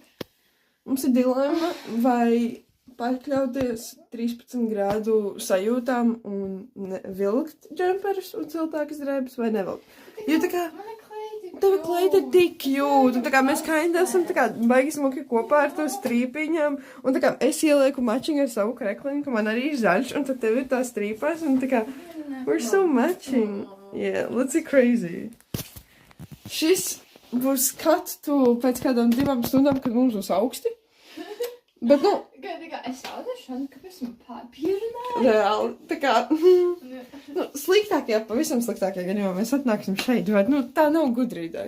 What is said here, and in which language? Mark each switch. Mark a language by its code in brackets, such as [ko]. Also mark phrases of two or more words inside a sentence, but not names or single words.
[lv] Mums ir dilemma, vai pakļauties 13 grādu sajūtām un vilkt džemperus un siltākas drēbes vai nevilkt. Jo tā kā, tava kleita ir tik cute, un tā kā mēs kinda esam tā kā baigi smuki kopā ar to strīpiņām, un tā kā es ielieku matching ar savu krekliņu, ka man arī ir zaļš, un tad tev ir tā strīpās, un tā kā, [en] we're so matching. Yeah, let's be crazy. [lv] Šis būs cut to pēc kādām 2 stundām, kad mums būs augsti. Bet, nu... Es jautāšu, kāpēc man pierunāju? Reāli, tā kā... nu, sliktākajā, pavisam sliktākajā gadījumā mēs atnāksim šeit, bet, nu, tā nav gudrīdai.